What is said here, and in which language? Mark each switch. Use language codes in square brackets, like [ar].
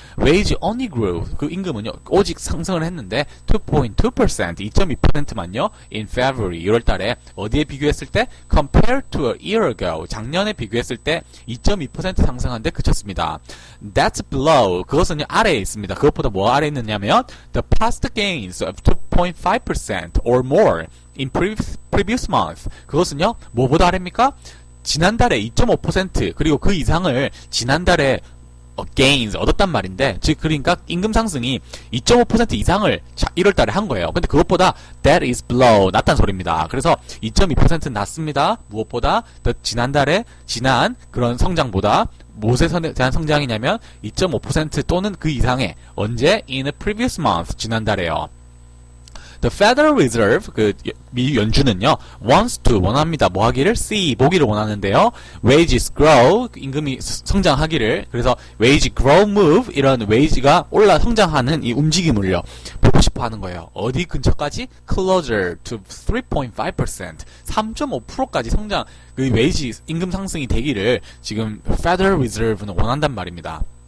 [en] wage only grew, [ko] 그 임금은요 오직 상승을 했는데 2.2%, 2.2%만요 [en] in February, [ko] 2월달에 어디에 비교했을 때? [en] compared to a year ago, [ko] 작년에 비교했을 때 2.2% 상승한 데 그쳤습니다. [en] that's below, [ko] 그것은요 아래에 있습니다. 그것보다 뭐 아래에 있느냐면 [en] the past gains of 2.5% or more in previous month. [ko] 그것은요 뭐보다 아래입니까? 지난달에 2.5% 그리고 그 이상을 지난달에 gains 얻었단 말인데, 즉 그러니까 임금 상승이 2.5% 이상을 1월달에 한 거예요. 근데 그것보다 [en] that is below, [ko] 낮다는 소리입니다. 그래서 2.2%는 낮습니다. 무엇보다 지난 그런 성장보다 무엇에 대한 성장이냐면 2.5% 또는 그 이상의, 언제? [en] in a previous month, [ko] 지난달에요. [en] The Federal Reserve, [ko] 그 미 연준은요 [en] wants to, [ko] 원합니다. 뭐 하기를? see, 보기를 원하는데요. [en] wages grow, [ko] 임금이 성장하기를. 그래서 [en] wage grow move, [ko] 이런 wage가 성장하는 이 움직임을요 보고 싶어 하는 거예요. 어디 근처까지? [en] closer to 3.5%, [ko] 3.5%까지 성장, 그 wage 임금 상승이 되기를 지금 Federal Reserve는 원한단 말입니다.